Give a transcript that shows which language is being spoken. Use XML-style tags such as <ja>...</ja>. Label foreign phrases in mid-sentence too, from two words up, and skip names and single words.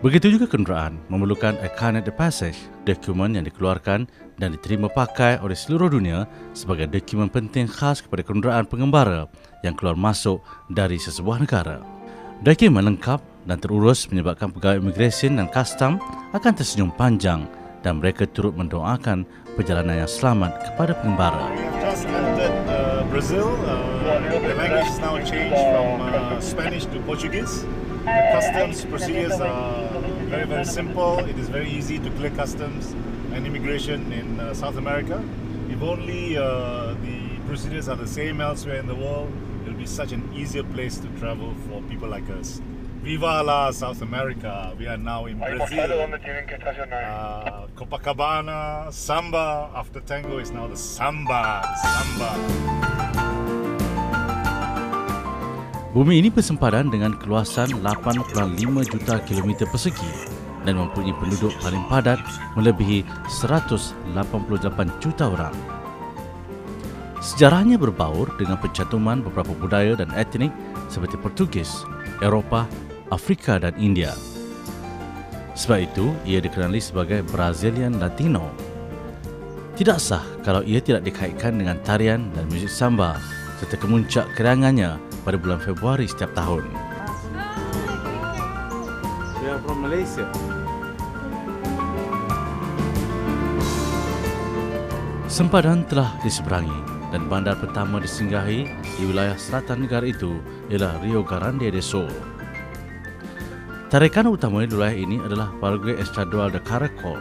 <ms>Begitu juga kenderaan memerlukan a</ms> <fr>carnet de passage,</fr> <ms>dokumen yang dikeluarkan dan diterima pakai oleh seluruh dunia sebagai dokumen penting khas kepada kenderaan pengembara yang keluar masuk dari sesebuah negara. Dokumen lengkap dan terurus menyebabkan pegawai imigresen dan custom akan tersenyum panjang dan mereka turut mendoakan perjalanan yang selamat kepada pengembara.</ms> <en>Just entered Brazil. The language is now changed from Spanish to Portuguese. The customs procedures are very, very simple. It is very easy to clear customs and immigration in South America. If only the procedures are the same elsewhere in the world, it will be such an easier place to travel for people like us.</en> <es>Viva la</es> <en>South America! We are now in Brazil. Copacabana, samba. After tango is now the samba. Samba.</en> <ms>Bumi ini bersempadan dengan keluasan 8.5 juta kilometer persegi dan mempunyai penduduk paling padat melebihi 188 juta orang. Sejarahnya berbaur dengan pencantuman beberapa budaya dan etnik seperti Portugis, Eropah, Afrika dan India. Sebab itu, ia dikenali sebagai</ms> <en>Brazilian Latino.</en> <ms>Tidak sah kalau ia tidak dikaitkan dengan tarian dan muzik samba serta kemuncak keriangannya pada bulan Februari setiap tahun.</ms> <en>We are from Malaysia.</en> <ms>Sempadan telah diseberangi dan bandar pertama disinggahi di wilayah selatan negara itu ialah Rio Grande do Sul. Tarikan utama di wilayah ini adalah Parque Estadual de Caracol.</ms>